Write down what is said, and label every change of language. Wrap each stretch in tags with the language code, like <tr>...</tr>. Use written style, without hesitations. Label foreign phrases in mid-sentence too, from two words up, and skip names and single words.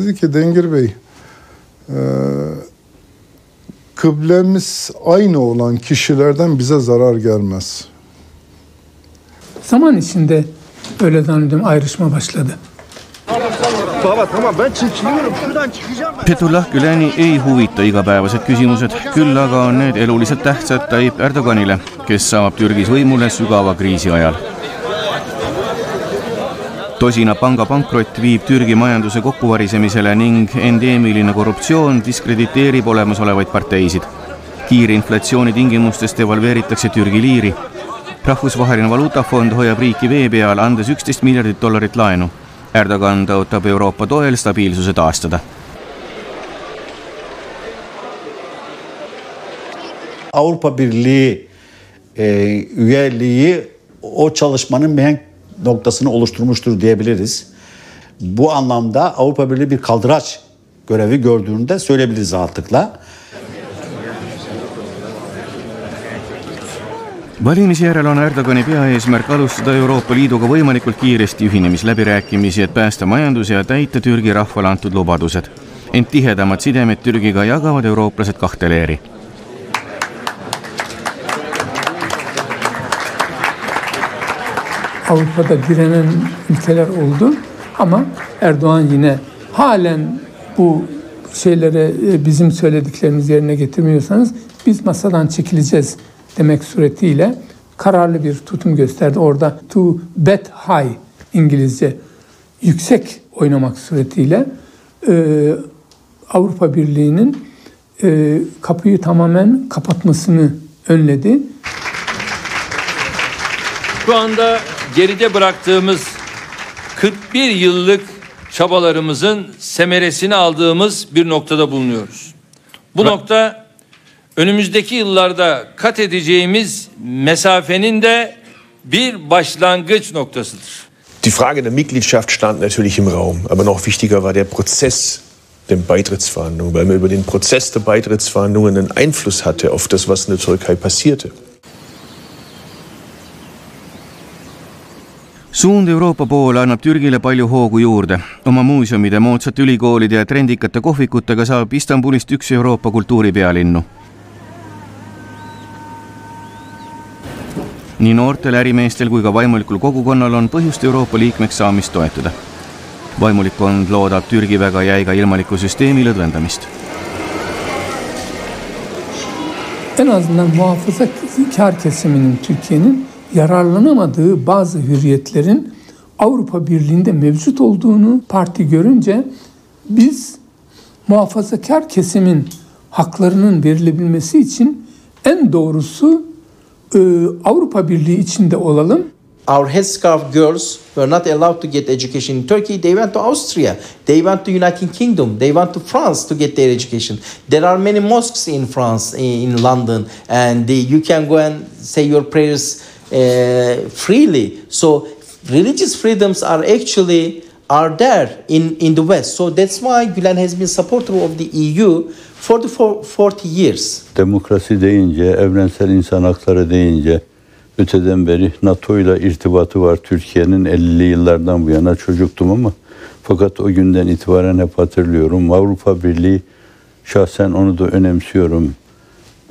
<tr>Dedi ki Dengir Bey, kıblemiz aynı olan kişilerden bize zarar gelmez. Zaman içinde öyle zannediyorum ayrışma başladı. Baba tamam ben çekiliyorum şuradan çıkacağım.</tr> <et>Fethullah Güleni ei huvita igapäevased küsimused, küll aga on need eluliselt tähtsad Tayyip Erdoganile, kes saab Türgis võimule sügava kriisi ajal. Tosina panga pankrott viib Türgi majanduse kokkuvarisemisele ning endeemiline korruptsioon diskrediteerib olemasolevaid parteisid. Kiire inflatsiooni tingimustes devalveeritakse Türgi liiri. Rahvusvaheline valuutafond hoiab riiki vee peal, andes $11 miljardit laenu. Erdogan tõotab Euroopa toel stabiilsuse taastada.</et> <tr>Avrupa Birliği üyeliği o çalışmanın mihenk noktasını oluşturmuştur diyebiliriz. Bu anlamda Avrupa Birliği bir kaldıraç görevi gördüğünü de söyleyebiliriz rahatlıkla.</tr> <et>Valimisjärel on Erdogani peaeesmärk alustada Euroopa Liiduga võimalikult kiiresti ühinemisläbirääkimisi, et päästa majanduse ja täita Türgi rahvale antud lubadused. Ent tihedamad sidemed Türgiga jagavad eurooplased kahte leeri.</et> <tr>Avrupa'da direnen ülkeler oldu ama Erdoğan yine halen bu şeylere bizim söylediklerimiz yerine getirmiyorsanız biz masadan çekileceğiz demek suretiyle kararlı bir tutum gösterdi. Orada</tr> <en>to bet high</en> <tr>İngilizce yüksek oynamak suretiyle Avrupa Birliği'nin kapıyı tamamen kapatmasını önledi. Şu anda geride bıraktığımız 41 yıllık çabalarımızın semeresini aldığımız bir noktada bulunuyoruz. Bu nokta önümüzdeki yıllarda kat edeceğimiz mesafenin de bir başlangıç noktasıdır.</tr> <de>Die Frage der Mitgliedschaft stand natürlich im Raum, aber noch wichtiger war der Prozess der Beitrittsverhandlungen, weil man über den Prozess der Beitrittsverhandlungen einen Einfluss hatte auf das, was in der Türkei passierte.</de> <et>Suund Euroopa poole annab Türgile palju hoogu juurde. Oma muuseumide, moodsate ülikoolide ja trendikate kohvikutega saab Istanbulist üks Euroopa kultuuripealinnu. Nii noortel ärimeestel kui ka vaimulikul kogukonnal on põhjust Euroopa liikmeks saamist toetada. Vaimulikkond loodab Türgi väga jäiga ilmaliku süsteemi lõdvendamist.</et> <tr>En azından muhafazakar kesiminin Türkiye'nin yararlanamadığı bazı hürriyetlerin Avrupa Birliği'nde mevcut olduğunu parti görünce biz muhafazakar kesimin haklarının verilebilmesi için en doğrusu Avrupa Birliği içinde olalım.</tr> <en>Our headscarf girls were not allowed to get education in Turkey. They went to Austria. They went to United Kingdom. They went to France to get their education. There are many mosques in France, in London, and you can go and say your prayers freely. So religious freedoms are there in the West. So that's why Gülen has been supporter of the EU for the 40 years.</en> <tr>Demokrasi deyince, evrensel insan hakları deyince öteden beri NATO ile irtibatı var Türkiye'nin 50'li yıllardan bu yana çocuktum ama fakat o günden itibaren hep hatırlıyorum. Avrupa Birliği şahsen onu da önemsiyorum.</tr>